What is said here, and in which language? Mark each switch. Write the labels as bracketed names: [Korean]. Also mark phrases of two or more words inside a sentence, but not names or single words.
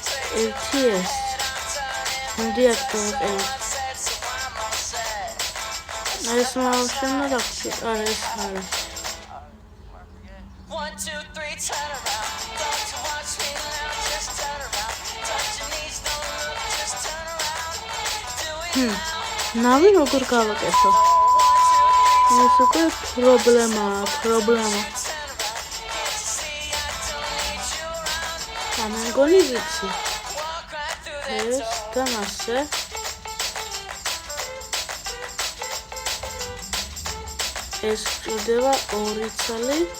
[Georgian] ერთი ეს. მოდიათ გავყევით. ეს მოვშენო რა ვიცი, არა ეს არა. [English] 1 2 3 turn around. Don't you watch me now, just turn around. Touch your knees, don't look, just turn around. Do it now. [Georgian] ნავი როგორ გავაკეთო? ეს უკვე პრობლემაა. ამგონი ვიცი. ეს და მასე. ეს ჭირდება 2 წელი.